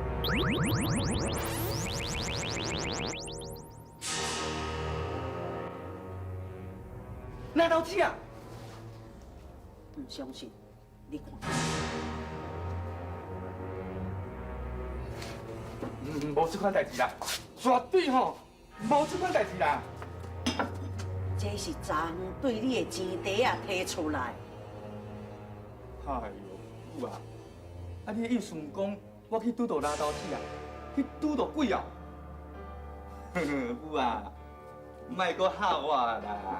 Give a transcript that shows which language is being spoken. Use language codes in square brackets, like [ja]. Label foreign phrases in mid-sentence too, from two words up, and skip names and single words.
[nan] 那刀子啊！唔相信，你看。无这款代志啦，绝对吼，无这款代志啦。这是昨昏对你的钱袋啊摕出来。哎呦，母啊！啊，你的意思唔讲我去拄到拉刀子啊，去拄到鬼啊？母啊，莫搁吓我啦！